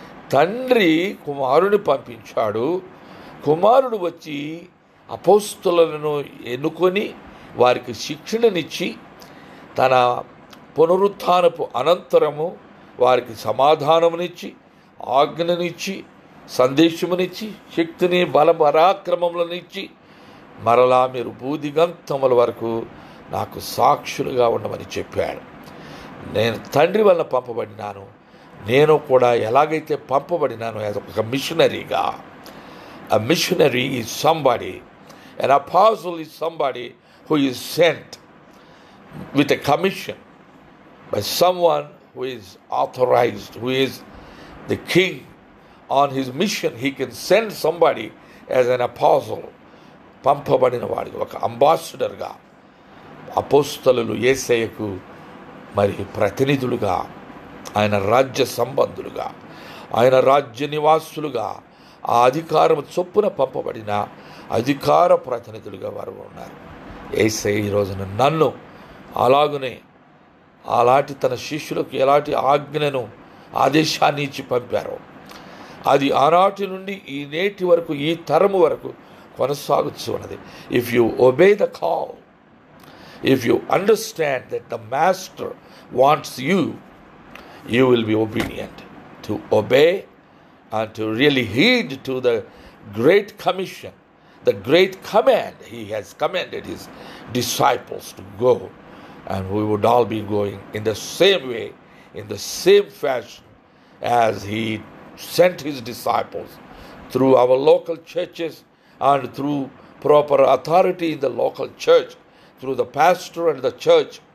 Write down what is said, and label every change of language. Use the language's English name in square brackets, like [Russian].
[Telugu] తండ్రి కుమారుని పంపించాడు. కుమారుడు వచ్చి అపోస్తలులను ఎన్నుకొని వారికి శిక్షణనిచ్చి తన పునరుత్థానపు అనంతరము వారికి సమాధానమునిచ్చి ఆజ్ఞనిచ్చి సందేశమునిచ్చి శక్తిని బల పరాక్రమములనిచ్చి మరలా మీరు భూదిగంతముల వరకు నాకు సాక్షులుగా ఉండమని చెప్పాడు. నేను తండ్రి వలన పంపబడినాను, నేను కూడా ఎలాగైతే పంపబడినాను ఒక మిషనరీగా. [English] A missionary is somebody, an apostle is somebody who is sent with a commission by someone who is authorized, who is the king. On his mission he can send somebody as an apostle. [Telugu] పంపబడిన వాడికి ఒక అంబాసిడర్గా అపోస్తలులు యేసయ్యకు మరి ప్రతినిధులుగా, ఆయన రాజ్య సంబంధులుగా, ఆయన రాజ్య నివాసులుగా ఆ అధికారం చొప్పున పంపబడిన అధికార ప్రతినిధులుగా వారు ఉన్నారు. యేసయ్య ఈ రోజున నన్ను అలాగునే అలాంటి తన శిష్యులకు ఎలాంటి ఆజ్ఞను ఆదేశాన్ని ఇచ్చి పంపారో అది ఆనాటి నుండి ఈ నేటి వరకు, ఈ తరము వరకు కొనసాగుతూ ఉన్నది. [English] If you obey the call, if you understand that the master wants you, you will be obedient. To obey and to really heed to the great commission, the great command he has commanded his disciples to go, and we would all be going in the same way, in the same fashion as he sent his disciples through our local churches and through proper authority in the local church, through the pastor and the church.